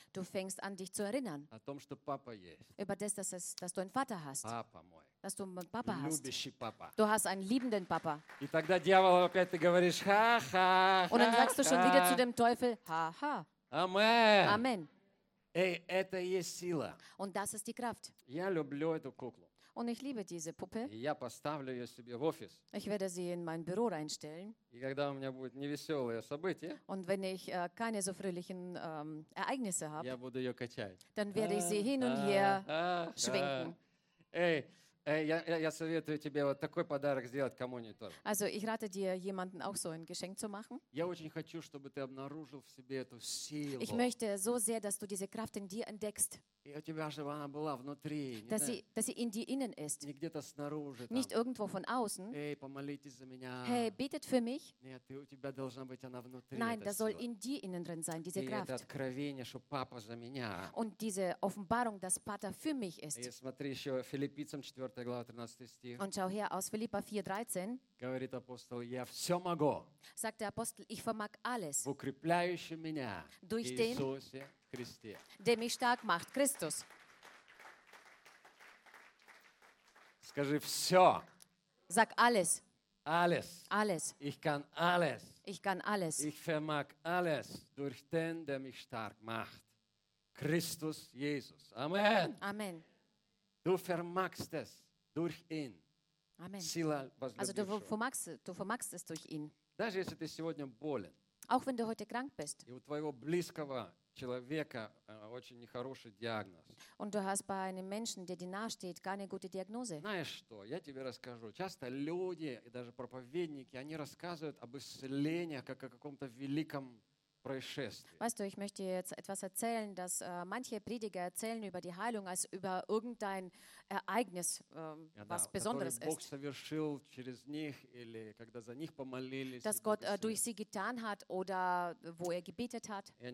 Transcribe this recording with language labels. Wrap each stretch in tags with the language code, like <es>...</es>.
<de>Du fängst an, dich zu erinnern.</de> <ru>О том, что папа есть.</ru> <de>Über das, dass du einen Vater hast.</de> <ru>Папа мой.</ru> <de>dass du einen Papa</de> <ru>любящий</ru> <de>hast. Papa. Du hast einen liebenden Papa.</de> <ru>И тогда дьявол опять ты говоришь, ха, ха, ха,</ru> <de>und dann sagst du schon wieder zu dem Teufel, ха-ха. Amen. Amen.</de> <ru>Эй, это есть сила.</ru> <de>Und das ist die Kraft.</de> <ru>Я люблю эту куклу.</ru> <de>Und ich liebe diese Puppe.</de> <ru>Я поставлю ее себе в офис.</ru> <de>Ich werde sie in mein Büro reinstellen.</de> <ru>И когда у меня будет невеселое событие,</ru> <de>und wenn ich keine so fröhlichen Ereignisse habe,</de> <ru>я буду ее качать.</ru> <de>Dann werde ich sie hin und her schwenken.</de> <ru>Эй, я советую тебе вот такой подарок сделать кому-нибудь тоже.</ru> <de>Also ich rate dir, jemanden auch so ein Geschenk zu machen.</de> <ru>Я очень хочу, чтобы ты обнаружил в себе эту силу.</ru> <de>Ich möchte so sehr, dass du diese Kraft in dir entdeckst.</de> <ru>И у тебя, чтобы она была внутри.</ru> <de>Dass sie in dir innen ist.</de> <ru>Не где-то снаружи.</ru> <de>Nicht</de> <ru>там.</ru> <de>Irgendwo von außen.</de> <ru>Эй, помолитесь за меня.</ru> <de>Hey, betet für mich.</de> <ru>Нет, у тебя должна быть она внутри.</ru> <de>Nein, das soll in dir innen drin sein, diese</de> <ru>и</ru> <de>Kraft.</de> <ru>И это откровение, что папа за меня.</ru> <de>Und diese Offenbarung, dass Vater für mich ist.</de> <ru>И смотри еще Филиппийцам 4.</ru> <de>Und schau her aus Philippa 4, 13.</de> <ru>Говорит апостол, я все могу.</ru> <de>Sagt der Apostel, ich vermag alles.</de> <ru>В укрепляющем меня</ru> <de>durch den,</de> <ru>Иисусе Христе.</ru> <de>Der mich stark macht, Christus.</de> <ru>Скажи все.</ru> <de>Sag alles. Alles. Alles. Ich kann alles. Ich kann alles. Ich vermag alles durch den, der mich stark macht. Christus Jesus. Amen. Amen. Du vermagst es durch ihn. Amen.</de> <ru>Сила,</ru> <de>also du vermagst es durch ihn.</de> <ru>Даже если ты сегодня болен.</ru> <de>Auch wenn du heute krank bist.</de> <ru>И у твоего близкого человека очень нехороший диагноз.</ru> <de>Und du hast bei einem Menschen, der dir nahesteht, keine gute Diagnose.</de> <ru>Знаешь что? Я тебе расскажу. Часто люди и даже проповедники, они рассказывают об исцелении как о каком-то великом.</ru> <de>Weißt du, ich möchte jetzt etwas erzählen, dass manche Prediger erzählen über die Heilung als über irgendein Ereignis, was Besonderes ist. Dass Gott durch sie getan hat oder wo er gebetet hat.</de>